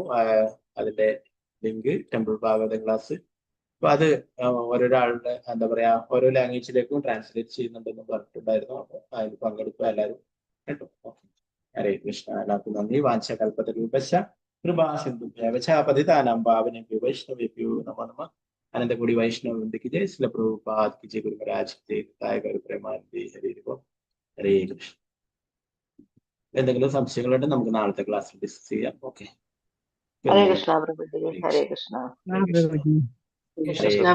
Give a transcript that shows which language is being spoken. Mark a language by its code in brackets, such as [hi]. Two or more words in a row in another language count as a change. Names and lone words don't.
[ml] അതിന്റെ ലിങ്ക് ടെമ്പിൾ ഭാഗവത ക്ലാസ്. അപ്പൊ അത് ഓരോരാളുടെ എന്താ പറയാ ഓരോ ലാംഗ്വേജിലേക്കും ട്രാൻസ്ലേറ്റ് ചെയ്യുന്നുണ്ടെന്ന് പറഞ്ഞിട്ടുണ്ടായിരുന്നു. അപ്പൊ അതിൽ പങ്കെടുക്കുക എല്ലാവരും കേട്ടോ. [sa] ഓക്കെ, ഹരേ കൃഷ്ണ. [ml] എല്ലാവർക്കും നന്ദി. [sa] वाञ्छा कल्पतरुभ्यश्च कृपा सिन्धुभ्य पतितानां पावनेभ्यो वैष्णवेभ्यो नमो नमः. [ml] അനന്തകൂടി വൈഷ്ണവ വൃന്ദയ്ക്ക് ജയ്. ശ്രീല പ്രഭുപാദ് ജയ്. ഗുരു മഹാരാജ് ജയ്. ഗുരു പ്രേമാനന്ദി. ഹരേ ഹരേ കൃഷ്ണ. എന്തെങ്കിലും സംശയങ്ങളുണ്ടെങ്കിൽ നമുക്ക് നാളത്തെ ക്ലാസ്സിൽ ഡിസ്കസ് ചെയ്യാം. ഓക്കെ, ഹരേ കൃഷ്ണ പ്രഭുജി. ഹരേ കൃഷ്ണ. ഹരേ കൃഷ്ണ.